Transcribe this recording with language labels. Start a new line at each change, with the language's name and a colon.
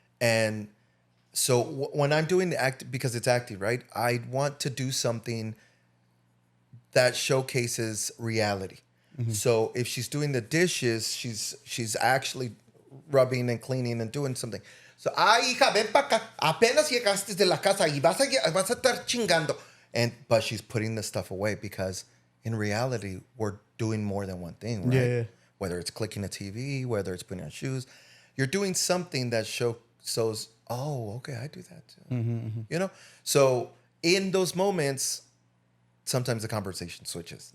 English: And so when I'm doing the act, because it's acting, right? I want to do something that showcases reality. So if she's doing the dishes, she's actually rubbing and cleaning and doing something.
Spanish: So, hija, ven pa acá. Apenas llegaste de la casa y vas a estar chingando.
English: But she's putting the stuff away because in reality, we're doing more than one thing, right? Yeah. Whether it's clicking a TV, whether it's putting on shoes, you're doing something that shows, oh, okay, I do that too. You know? So in those moments, sometimes the conversation switches.